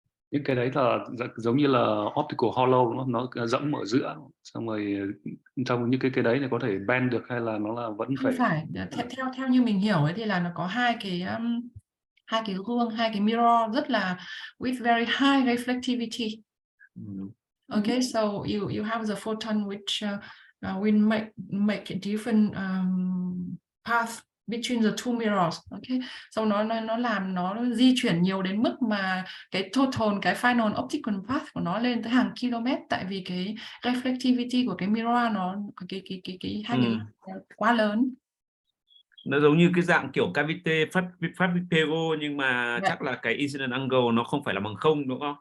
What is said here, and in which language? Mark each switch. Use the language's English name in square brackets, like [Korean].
[Vietnamese] Những cái đấy là giống như là optical hollow, nó rỗng ở giữa, xong rồi trong những cái đấy thì có thể bend được hay là nó là vẫn không phải theo như mình hiểu ấy thì là nó có hai cái gương, hai cái mirror rất là [English] with very high reflectivity. Okay, so you have the photon which will make a different path between the two mirrors. [Vietnamese] Okay, so nó di chuyển nhiều đến mức mà cái total, cái final optical path của nó lên tới hàng km, tại vì cái reflectivity của cái mirror nó cái hai cái quá lớn. Nó giống như cái dạng kiểu cavity phát PO, nhưng mà chắc là cái incident angle nó không phải là bằng 0 đúng không?